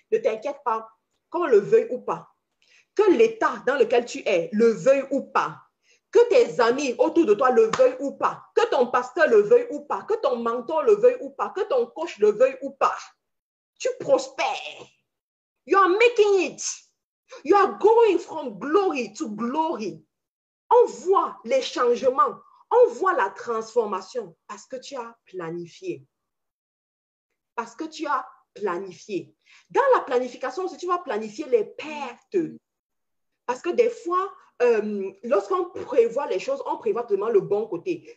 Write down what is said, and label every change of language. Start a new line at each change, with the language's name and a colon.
French: Ne t'inquiète pas, qu'on le veuille ou pas, que l'état dans lequel tu es le veuille ou pas, que tes amis autour de toi le veuillent ou pas, que ton pasteur le veuille ou pas, que ton mentor le veuille ou pas, que ton coach le veuille ou pas, tu prospères.
English: You are making it. You are going from glory to glory.
French: On voit les changements. On voit la transformation parce que tu as planifié. Parce que tu as planifié. Dans la planification, si tu vas planifier les pertes, parce que des fois, lorsqu'on prévoit les choses, on prévoit seulement le bon côté.